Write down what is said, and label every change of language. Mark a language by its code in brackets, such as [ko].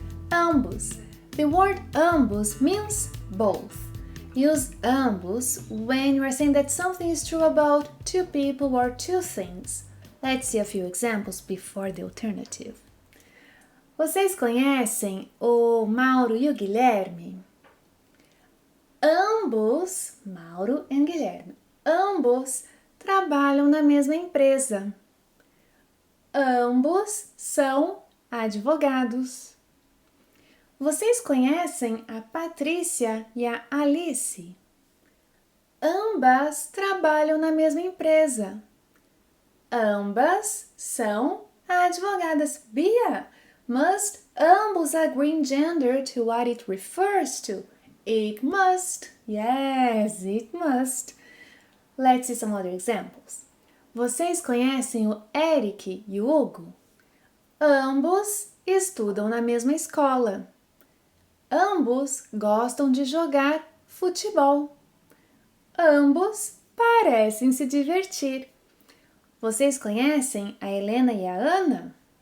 [en] Ambos. The word ambos means both. Use ambos when you are saying that something is true about two people or two things. Let's see a few examples before the alternative. [pt] Vocês conhecem o Mauro e o Guilherme? Ambos, Mauro e Guilherme, ambos trabalham na mesma empresa. Ambos são advogados. Vocês conhecem a Patrícia e a Alice? Ambas trabalham na mesma empresa. Ambas são advogadas. [en] Bia, must ambos agree in gender to what it refers to? It must. Yes, it must. Let's see some other examples. [pt] Vocês conhecem o Eric e o Hugo? Ambos estudam na mesma escola. Ambos gostam de jogar futebol. Ambos parecem se divertir. Vocês conhecem a Helena e a Ana?